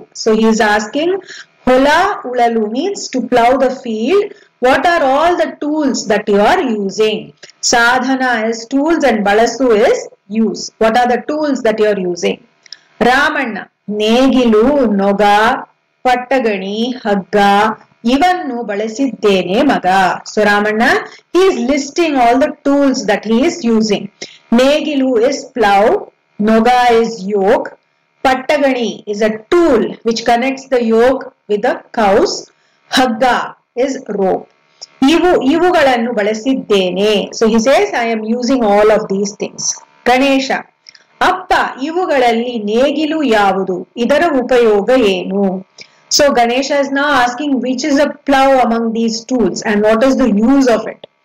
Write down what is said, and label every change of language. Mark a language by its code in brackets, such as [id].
[en] So he is asking, Hola ulalu means to plough the field. What are all the tools that you are using? Sadhana is tools and balasu is use. What are the tools that you are using? [kn] Ramanna, ನೇಗಿಲು, ನೊಗ, ಪಟ್ಟಗಣಿ, ಹಗ್ಗ ಇವನ್ನು ಬಳಸಿದ್ದೇನೆ ಮಗ. [en] So Ramanna, he is listing all the tools that he is using. ನೇಗಿಲು is plough, noga is yoke, Pattagani is a tool which connects the yoke with the cows. Hagga is rope. [kn] ಇವುಗಳನ್ನು ಬಳಸಿದ್ದೇನೆ. [en] So he says, I am using all of these things. [kn] Ganesha, ಅಪ್ಪ ಇವುಗಳಲ್ಲಿ ನೇಗಿಲು ಯಾವುದು, ಇದರ ಉಪಯೋಗ ಏನು? [en] So Ganesha is now asking which is a plow among these tools and what is the use of it.